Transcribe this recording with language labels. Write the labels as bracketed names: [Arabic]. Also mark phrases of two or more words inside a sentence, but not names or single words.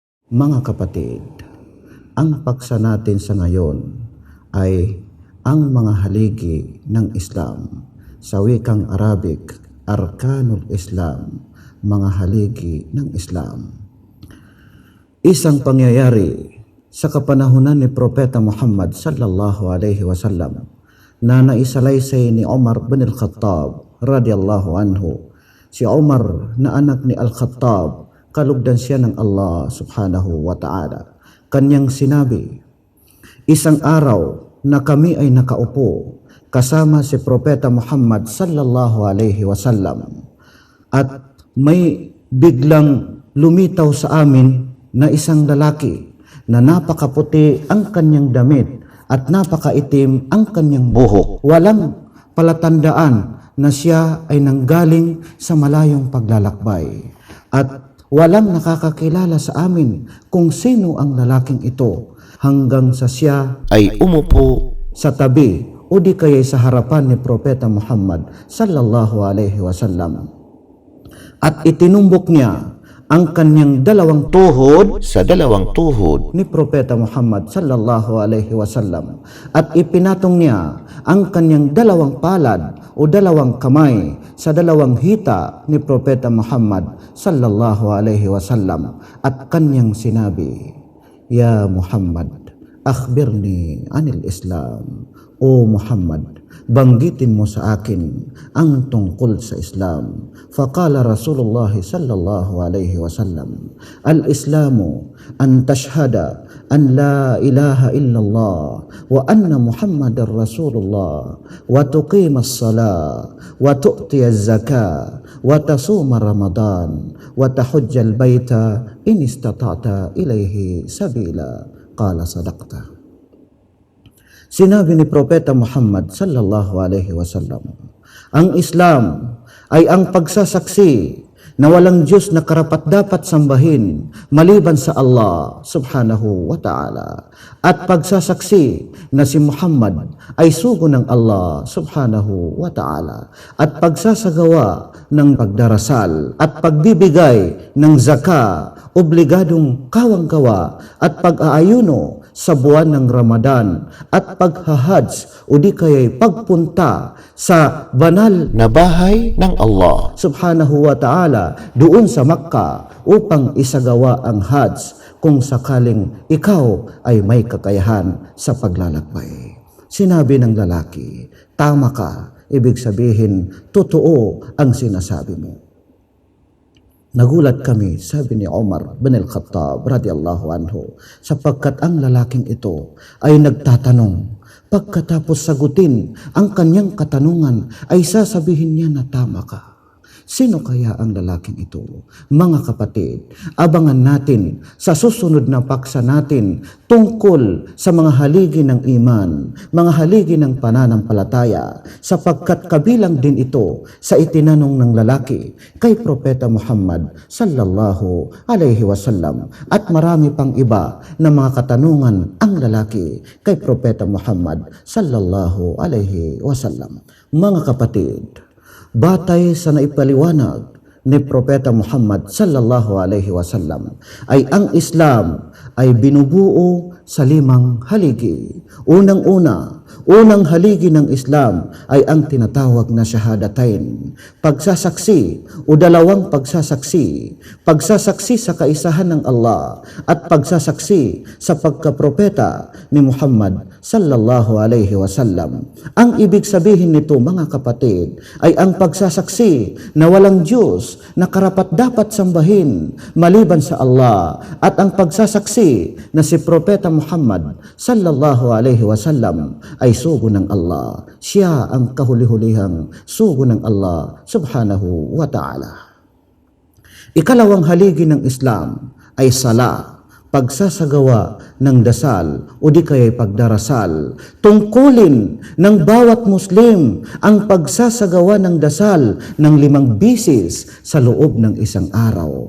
[Filipino] Mga kapatid, ang paksa natin sa ngayon ay ang mga haligi ng Islam. Sa wikang Arabic, [Arabic] أركان الإسلام, [Filipino] mga haligi ng Islam. Isang pangyayari sa kapanahunan ni Propeta Muhammad [Arabic] صلى الله عليه وسلم [Filipino] na naisalaysay ni Umar bin al-Khattab [Arabic] رضي الله عنه. [Filipino] Si Umar na anak ni Al-Khattab, kalugdan siya ng Allah [Arabic] سبحانه وتعالى. [Filipino] Kanyang sinabi, isang araw na kami ay nakaupo kasama si Propeta Muhammad [Arabic] صلى الله عليه وسلم [Filipino] at may biglang lumitaw sa amin na isang lalaki na napakaputi ang kanyang damit at napakaitim ang kanyang buhok. Walang palatandaan na siya ay nanggaling sa malayong paglalakbay at walang nakakakilala sa amin kung sino ang lalaking ito hanggang sa siya ay umupo sa tabi o di kaya sa harapan ni Propeta Muhammad [Arabic] صلى الله عليه وسلم. [Filipino] At itinumbok niya ang kanyang dalawang tuhod sa dalawang tuhod ni Propeta Muhammad [Arabic] صلى الله عليه وسلم [Filipino] at ipinatong niya ang kanyang dalawang palad o dalawang kamay sa dalawang hita ni Propeta Muhammad [Arabic] صلى الله عليه وسلم [Filipino] at kanyang sinabi, [Arabic] يا محمد أخبرني عن الإسلام. [Filipino] O Muhammad, banggitin mo sa akin ang tungkol sa Islam. [Arabic] فقال رسول الله صلى الله عليه وسلم الإسلام أن تشهد أن لا إله إلا الله وأن محمدا رسول الله وتقيم الصلاة وتؤتي الزكاة وتصوم رمضان وتحج البيت إن استطعت إليه سبيلا. قال صدقت. [Filipino] Sinabi ni Propeta Muhammad [Arabic] صلى الله عليه وسلم, [Filipino] ang Islam ay ang pagsasaksi na walang Diyos na karapat-dapat sambahin maliban sa Allah [Arabic] سبحانه و [Filipino] ta'ala at pagsasaksi na si Muhammad ay sugo ng Allah subhanahu wa ta'ala at pagsasagawa ng pagdarasal at pagbibigay ng zaka, obligadong kawang-gawa at pag-aayuno sa buwan ng Ramadan at paghahajj o di kaya'y pagpunta sa banal na bahay ng Allah [Arabic] سبحانه وتعالى [Filipino] doon sa Makkah upang isagawa ang hajj kung sakaling ikaw ay may kakayahan sa paglalakbay. Sinabi ng lalaki, tama ka, ibig sabihin totoo ang sinasabi mo. Nagulat kami, sabi ni Umar bin al-Khattab [Arabic] رضي الله عنه, [Filipino] sapagkat ang lalaking ito ay nagtatanong. Pagkatapos sagutin ang kanyang katanungan ay sasabihin niya na tama ka. Sino kaya ang lalaking ito? Mga kapatid, abangan natin sa susunod na paksa natin tungkol sa mga haligi ng iman, mga haligi ng pananampalataya, sapagkat kabilang din ito sa itinanong ng lalaki kay Propeta Muhammad [Arabic] صلى الله عليه وسلم [Filipino] at marami pang iba na mga katanungan ang lalaki kay Propeta Muhammad [Arabic] صلى الله عليه وسلم. [Filipino] Mga kapatid, batay sa naipaliwanag ni Propeta Muhammad [Arabic] صلى الله عليه وسلم [Filipino] ay ang Islam ay binubuo sa 5 haligi. Unang haligi ng Islam ay ang tinatawag na shahadatain, pagsasaksi o dalawang pagsasaksi, pagsasaksi sa kaisahan ng Allah at pagsasaksi sa pagkapropeta ni Muhammad [Arabic] صلى الله عليه وسلم. [Filipino] Ang ibig sabihin nito, mga kapatid, ay ang pagsasaksi na walang Diyos na karapat-dapat sambahin maliban sa Allah at ang pagsasaksi na si Propeta Muhammad [Arabic] صلى الله عليه وسلم [Filipino] ay sugo ng Allah. Siya ang kahuli-hulihang sugo ng Allah [Arabic] سبحانه وتعالى. [Filipino] Ikalawang haligi ng Islam ay sala, pagsasagawa ng dasal o di kaya'y pagdarasal. Tungkulin ng bawat Muslim ang pagsasagawa ng dasal ng 5 bisis sa loob ng isang araw.